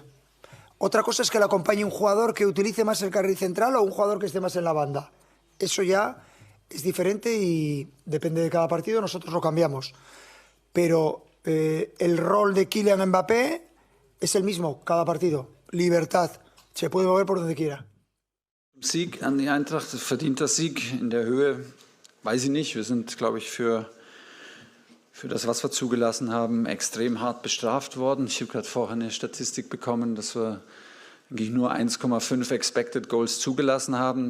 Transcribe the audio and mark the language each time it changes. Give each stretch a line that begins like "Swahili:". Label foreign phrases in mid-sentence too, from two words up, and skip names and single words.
Spanish: Otra cosa es que le acompañe un jugador que utilice más el carril central o un jugador que esté más en la banda. Eso ya es diferente y depende de cada partido, nosotros lo cambiamos. Pero el rol de Kylian Mbappé es el mismo cada partido. Libertad. Se puede mover por donde quiera.
German: Sieg an die Eintracht, verdienter Sieg in der Höhe, weiß ich nicht. Wir sind, glaube ich, für das, was wir zugelassen haben, extrem hart bestraft worden. Ich habe gerade vorher eine Statistik bekommen, dass wir eigentlich nur 1,5
English: Expected Goals
German: zugelassen haben.